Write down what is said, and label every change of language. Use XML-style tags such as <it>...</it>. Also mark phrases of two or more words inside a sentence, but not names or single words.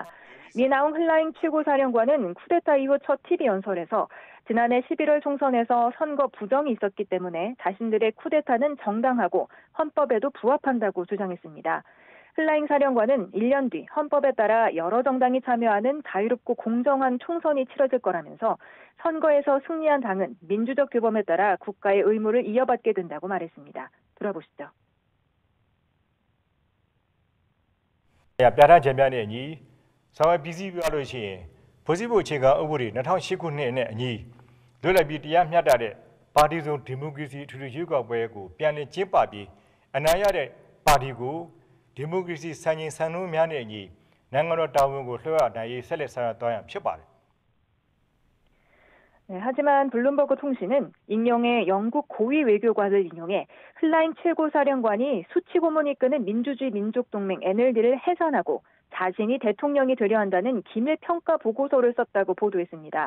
<ko>미나웅 흘라잉 최고사령관은 쿠데타 이후 첫 TV 연설에서 지난해 11월 총선에서 선거 부정이 있었기 때문에 자신들의 쿠데타는 정당하고 헌법에도 부합한다고 주장했습니다. 흘라잉 사령관은 1년 뒤 헌법에 따라 여러 정당이 참여하는 자유롭고 공정한 총선이 치러질 거라면서 선거에서 승리한 당은 민주적 규범에 따라 국가의 의무를 이어받게 된다고 말했습니다. 들어보시죠.</ko> <my>ပြဋ္ဌာန်းချက်များနဲ့အညီဆောင်ရွက်ပြီးစီးပြလို့ရှိရင်ဖွဲ့စည်းပုံအခြေခံဥပဒေ2008ခုနှစ်နဲ့အညီလွတ်လပ်ပြီးတရားမျှတတဲ့ပါတီစုံဒီမိုကရေစီထူထူရွေးကောက်ပွဲကိုပြန်လည်ကျင်းပပြီးအနိုင်ရတဲ့ပါတီကိုဒီမိုကရေစီစံချိန်စံနှုန်းများနဲ့အညီနိုင်ငံတော်တာဝန်ကိုလွှဲအပ်နိုင်ရေးဆက်လက်ဆောင်ရွက်သွားရမှာဖြစ်ပါတယ်</my> <ko>네, 하지만 블룸버그 통신은 익명의 영국 고위 외교관을 인용해 흘라잉 최고사령관이 수치고문이 이끄는 민주주의 민족동맹 NLD를 해산하고 자신이 대통령이 되려 한다는 기밀평가 보고서를 썼다고 보도했습니다.</ko>